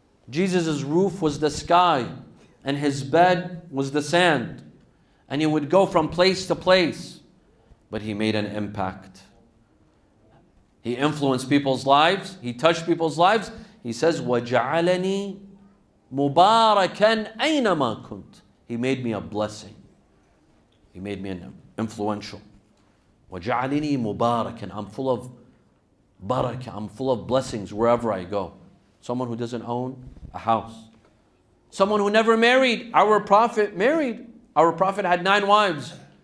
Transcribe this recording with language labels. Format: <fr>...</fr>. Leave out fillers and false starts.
<en>Jesus' roof was the sky, and his bed was the sand. And he would go from place to place. But he made an impact. He influenced people's lives. He touched people's lives. He says,</en> <ar>وَجَعَلَنِي مُبَارَكًا أَيْنَمَا كُنْتَ.</ar> <en>He made me a blessing. He made me an influential.</en> <ar>وَجَعَلَنِي مُبَارَكًا.</ar> <en>I'm full of barakah. I'm full of blessings wherever I go. Someone who doesn't own a house. Someone who never married. Our Prophet married. Our Prophet had 9 wives.</en>